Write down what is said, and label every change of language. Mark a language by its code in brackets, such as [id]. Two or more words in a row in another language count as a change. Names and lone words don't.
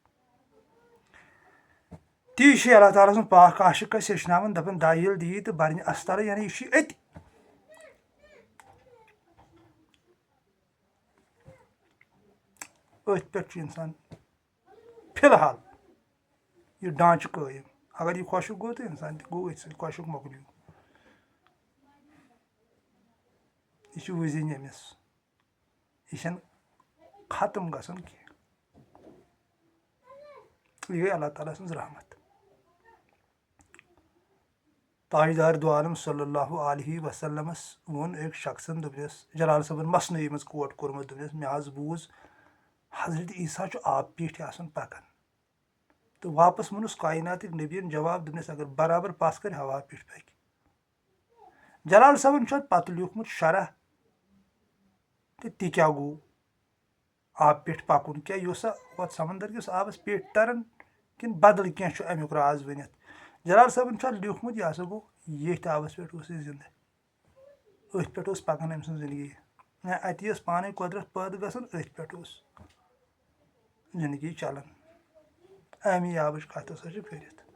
[ks] تی چھُ اللہ تعالیٰ سُنٛد پاک عاشق اَسہِ ہیٚچھناوان دَپان دایہِ ییٚلہِ دی تہٕ بَرنہِ اَسہٕ تَلَے یعنی یہِ چھُ أتی أتھۍ پٮ۪ٹھ چھُ اِنسان فِلحال یہِ ڈانٛچہٕ قٲیِم اگر یہِ خۄشک گوٚو تہٕ اِنسان تہِ گوٚو أتھۍ سۭتۍ خۄشک مۄکلیو یہِ چھُ وٕزِنۍ أمِس یہِ چھَنہٕ ختم گژھان کینٛہہ یہِ گٔے اللہ تعالیٰ سٕنٛز رحمت تاجدار دو عالم [ar] صلی اللہ علیہ وسلمَس [ks] ووٚن أکۍ شخصن دوٚپنَس جلال صٲبن مثنوی منٛز کوٹ کوٚرمُت دوٚپنَس مےٚ حظ بوٗز حضرت عیٖسیٰ چھُ آبہٕ پیٖٹھۍ آسان پَکان تہٕ واپس ووٚنُس کایناتٕکۍ نبیَن جواب دوٚپنَس اگر برابر پَس کَرِ ہوا پیٚٹھۍ پَکہِ جلال صٲبن چھُ اَتھ پَتہٕ لیوٗکھمُت شرح تہٕ تہِ کیٛاہ گوٚو آبہٕ پیٚٹھۍ پَکُن کیٛاہ یہِ اوسا ہۄتھ سمندر کِس آبس پیٚٹھۍ تَران کِنہٕ بدل کینٛہہ چھُ اَمیُک راز ؤنِتھ جلال صٲبن چھُ اَتھ لیوٗکھمُت یہِ ہسا گوٚو ییٚتھۍ آبس پٮ۪ٹھ اوس یہِ زِندٕ أتھۍ پٮ۪ٹھ اوس پَکان أمۍ سٕنٛز زندگی یا اَتی ٲس پانے قۄدرت پٲدٕ گژھان أتھۍ پٮ۪ٹھ اوس زندگی چلان اَمی آبٕچ کَتھ ہسا چھِ کٔرِتھ